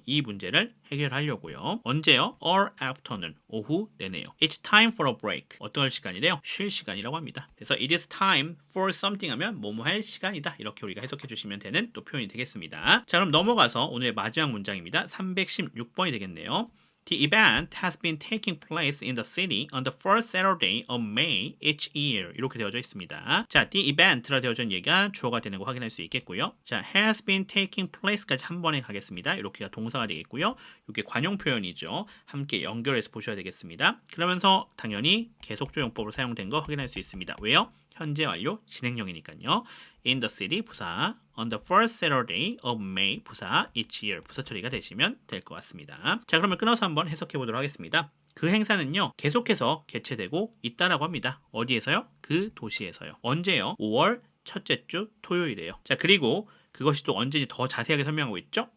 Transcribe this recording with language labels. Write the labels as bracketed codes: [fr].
[ko] 이 문제를 해결하려고요. 언제요? or after는 오후 내내요. It's time for a break. 어떤 시간이래요? 쉴 시간이라고 합니다. 그래서 it is time for something 하면 뭐뭐 할 시간이다. 이렇게 우리가 해석해 주시면 되는 또 표현이 되겠습니다. 자, 그럼 넘어가서 오늘의 마지막 문장입니다. 316번이 되겠네요. [en] The event has been taking place in the city on the first Saturday of May each year. [ko] 이렇게 되어져 있습니다. 자, the event 라 되어져 있는 얘기가 주어가 되는 거 확인할 수 있겠고요. 자, has been taking place 까지 한 번에 가겠습니다. 이렇게가 동사가 되겠고요. 이게 관용 표현이죠. 함께 연결해서 보셔야 되겠습니다. 그러면서 당연히 계속조용법으로 사용된 거 확인할 수 있습니다. 왜요? 현재 완료 진행형이니까요. In the city 부사, on the first Saturday of May 부사, each year 부사 처리가 되시면 될 것 같습니다. 자, 그러면 끊어서 한번 해석해 보도록 하겠습니다. 그 행사는요, 계속해서 개최되고 있다라고 합니다. 어디에서요? 그 도시에서요. 언제요? 5월 첫째 주 토요일에요. 자, 그리고 그것이 또 언제인지 더 자세하게 설명하고 있죠?